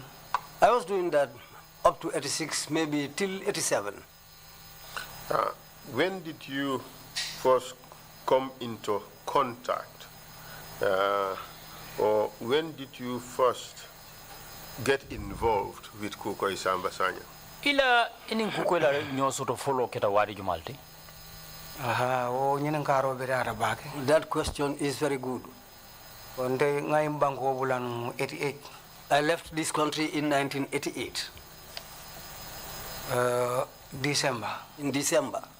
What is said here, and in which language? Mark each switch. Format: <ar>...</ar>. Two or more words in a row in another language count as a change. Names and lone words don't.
<en>I was doing that up to 86, maybe till 87. When did you first come into contact, or when did you first get involved with Kuko Isamba Sanya?</en> <man>Ila inin Kuko la nyo soto follow keta wadi jumalti.</man> <en>That question is very good. I left this country in 1988. December. In December.</en>